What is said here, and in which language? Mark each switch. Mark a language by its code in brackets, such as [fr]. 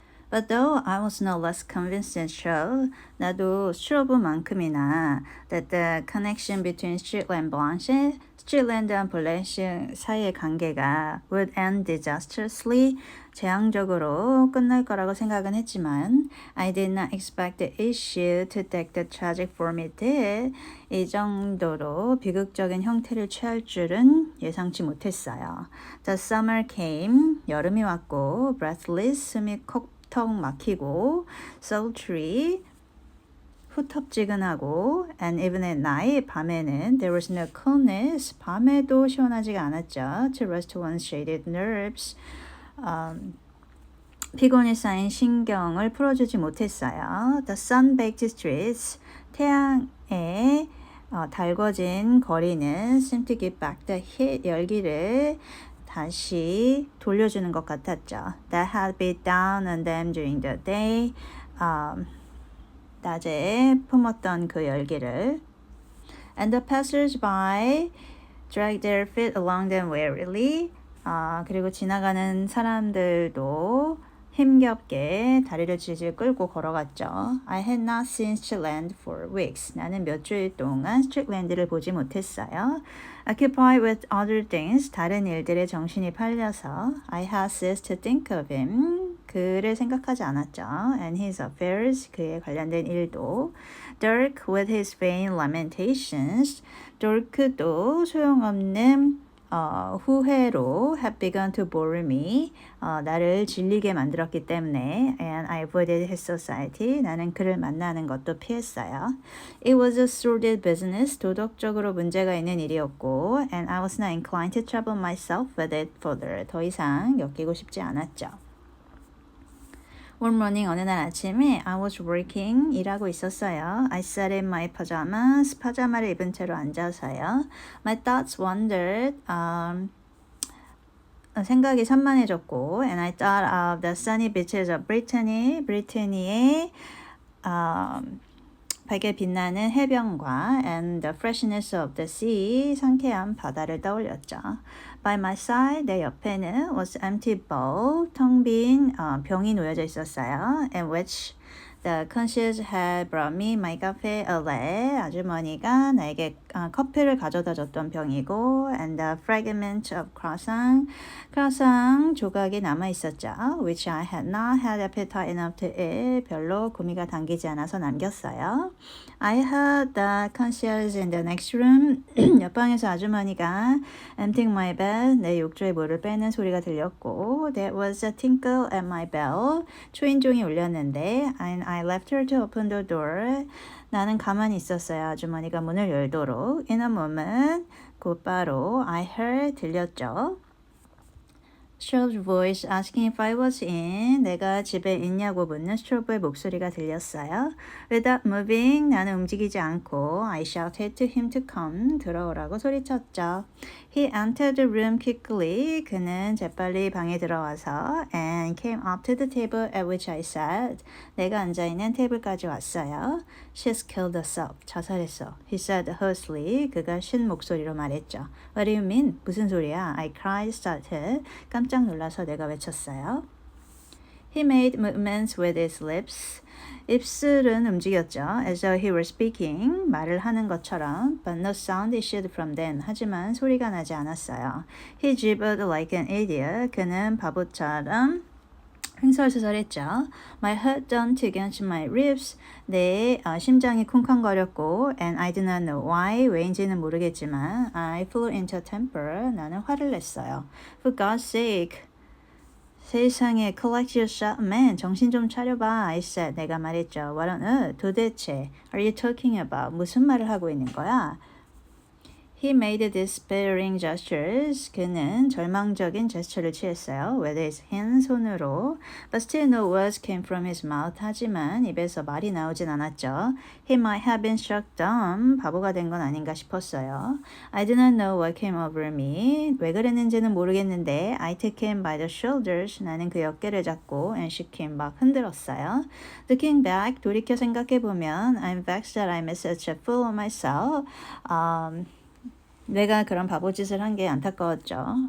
[en] But though I was no less convinced than Strobe, [ko] 나도 스트로브만큼이나 [en] that the connection between Streetland과 [ko] 블란시 사이의 관계가 [en] would end disastrously, [ko] 재앙적으로 끝날 거라고 생각은 했지만 [en] I did not expect the issue to take the tragic form it did. [ko] 이 정도로 비극적인 형태를 취할 줄은 예상치 못했어요. [en] The summer came, [ko] 여름이 왔고 [en] breathless, [ko] 숨이 턱 막히고 [en] sultry, [ko] 후텁지근하고 [en] and even at night, [ko] 밤에는 [en] there was no coolness, [ko] 밤에도 시원하지가 않았죠. [en] To rest one's jaded nerves, [ko] 피곤이 쌓인 신경을 풀어주지 못했어요. [en] The sun-baked streets, [ko] 태양에 달궈진 거리는 [en] seemed to give back the heat, [ko] 열기를 다시 돌려주는 것 같았죠. [en] That had beat down on them during the day. [ko] 낮에 품었던 그 열기를. [en] And the passers-by dragged their feet along them wearily. [ko] 그리고 지나가는 사람들도 힘겹게 다리를 질질 끌고 걸어갔죠. [en] I had not seen Streetland for weeks. [ko] 나는 몇 주일 동안 스트리트랜드를 보지 못했어요. [en] Occupied with other things, [ko] 다른 일들에 정신이 팔려서 [en] I had ceased to think of him. [ko] 그를 생각하지 않았죠. [en] And his affairs, [ko] 그에 관련된 일도. [en] Dirk with his vain lamentations. Dirk도 [ko] 소용없는 후회로 [en] had begun to bore me. [ko] 나를 질리게 만들었기 때문에 [en] and I avoided his society. [ko] 나는 그를 만나는 것도 피했어요. [en] It was a sordid business. [ko] 도덕적으로 문제가 있는 일이었고 [en] and I was not inclined to trouble myself with it further. [ko] 더 이상 엮이고 싶지 않았죠. [en] One morning, [ko] 어느 날 아침에 [en] I was working, [ko] 일하고 있었어요. [en] I sat in my pajamas, [ko] 파자마를 입은 채로 앉아서요. [en] My thoughts wandered, [ko] 생각이 산만해졌고 [en] and I thought of the sunny beaches of Brittany, [ko] 브리테니의 밝게 빛나는 해변과 [en] and the freshness of the sea, [ko] 상쾌한 바다를 떠올렸죠. [en] By my side, [ko] 내 옆에는 [en] was empty bowl, [ko] 텅 빈 병이 놓여져 있었어요. [en] And which the concierge had brought me my cafe au lait. [ko] 아주머니가 나에게 커피를 가져다 줬던 병이고 [en] and the fragment of croissant, [ko] 크라상 조각이 남아 있었죠. [en] Which I had not had appetite enough to eat. [ko] 별로 구미가 당기지 않아서 남겼어요. [en] I heard the concierge in the next room. [ko] 옆방에서 아주머니가 [en] emptying my bed, [ko] 내 욕조에 물을 빼는 소리가 들렸고 [en] There was a tinkle at my bell. [ko] 초인종이 울렸는데 [en] and I left her to open the door. [ko] 나는 가만히 있었어요. 아주머니가 문을 열도록. [en] In a moment, [ko] 곧바로 [en] I heard [ko] 들렸죠. [en] Strobe's voice asking if I was in. [ko] 내가 집에 있냐고 묻는 스트로브의 목소리가 들렸어요. [en] Without moving, [ko] 나는 움직이지 않고 [en] I shouted to him to come. [ko] 들어오라고 소리쳤죠. [en] He entered the room quickly. [ko] 그는 재빨리 방에 들어와서 [en] and came up to the table at which I sat. [ko] 내가 앉아있는 테이블까지 왔어요. [en] She's killed herself. [ko] 자살했어. [en] He said hoarsely. [ko] 그가 쉰 목소리로 말했죠. [en] What do you mean? [ko] 무슨 소리야? [en] I cried, started. [ko] 깜짝 놀라서 내가 외쳤어요. [en] He made movements with his lips. [ko] 입술은 움직였죠. [en] As though he were speaking. [ko] 말을 하는 것처럼. [en] But no sound issued from them. [ko] 하지만 소리가 나지 않았어요. [en] He gibbered like an idiot. [ko] 그는 바보처럼 횡설수설했죠. [en] My heart jumped against my ribs. [ko] 내 심장이 쿵쾅거렸고 [en] and I did not know why. [ko] 왜인지는 모르겠지만 [en] I flew into a temper. [ko] 나는 화를 냈어요. [en] For God's sake. [ko] 세상에 [en] collect yourself, man. [ko] 정신 좀 차려봐. [en] I said. [ko] 내가 말했죠. [en] What on earth? [ko] 도대체 [en] are you talking about? [ko] 무슨 말을 하고 있는 거야? [en] He made despairing gestures. [ko] 그는 절망적인 제스처를 취했어요. [en] With his hand, [ko] 손으로. [en] But still no words came from his mouth. [ko] 하지만 입에서 말이 나오진 않았죠. [en] He might have been struck dumb. [ko] 바보가 된 건 아닌가 싶었어요. [en] I do not know what came over me. [ko] 왜 그랬는지는 모르겠는데 [en] I took him by the shoulders. [ko] 나는 그 어깨를 잡고 [en] and shook him [ko] 막 흔들었어요. [en] Looking back, [ko] 돌이켜 생각해보면 [en] I'm vexed that I made such a fool of myself. [ko] 내가 그런 바보짓을 한 게 안타까웠죠.